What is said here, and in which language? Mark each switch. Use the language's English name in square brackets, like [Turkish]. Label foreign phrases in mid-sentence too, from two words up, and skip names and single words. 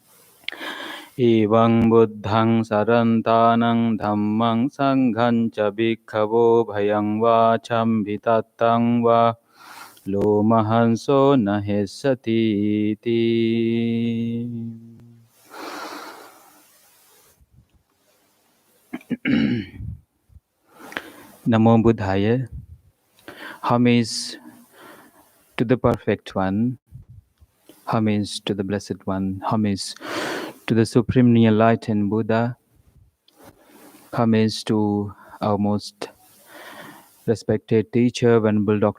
[Pali] Evang buddhang sarantanang dhammang sanghang ca bhikkhavo bhayang vacham vitattang va lo mahanso nahesati ti. Namo Buddhaya. [English] Homage to the Perfect One. Homage to the Blessed One. Homage to the Supremely Enlightened Buddha. Homage to our most respected teacher, Venerable Dr.